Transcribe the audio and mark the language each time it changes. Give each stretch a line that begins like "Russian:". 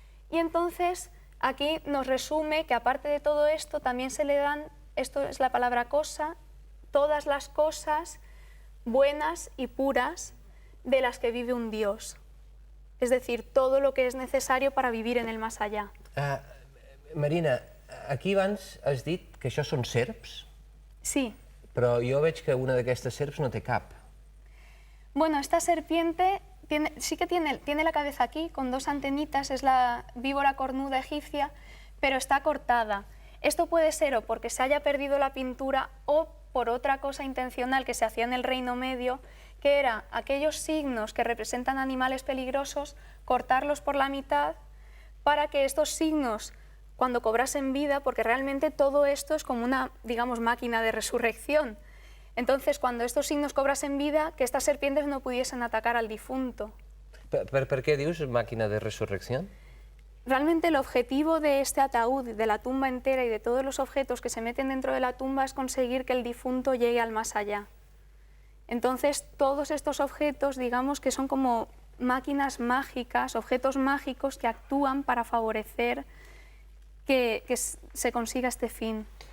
Spanish: Y entonces aquí nos resume que aparte de todo esto también se le dan, esto es la palabra cosa, todas las cosas buenas y puras de las que vive un Dios. Es decir, todo lo que es necesario para vivir en el más allá.
Catalan: Marina, aquí abans has dit que això són serps,
Spanish: Sí.
Catalan: però jo veig que una d'aquestes serps no té cap.
Spanish: Bueno, esta serpiente sí que tiene la cabeza aquí, con 2 antenitas, es la víbora cornuda egipcia, pero está cortada. Esto puede ser o porque se haya perdido la pintura o por otra cosa intencional que se hacía en el Reino Medio, que era aquellos signos que representan animales peligrosos, cortarlos por la mitad para que estos signos, cuando cobrasen vida, porque realmente todo esto es como una, digamos, máquina de resurrección. Entonces, cuando estos signos cobrasen vida, que estas serpientes no pudiesen atacar al difunto.
Catalan: Per què dius màquina de resurrecció?
Spanish: Realmente el objetivo de este ataúd, de la tumba entera y de todos los objetos que se meten dentro de la tumba es conseguir que el difunto llegue al más allá. Entonces, todos estos objetos, digamos que son como máquinas mágicas, objetos mágicos que actúan para favorecer que se consiga este fin.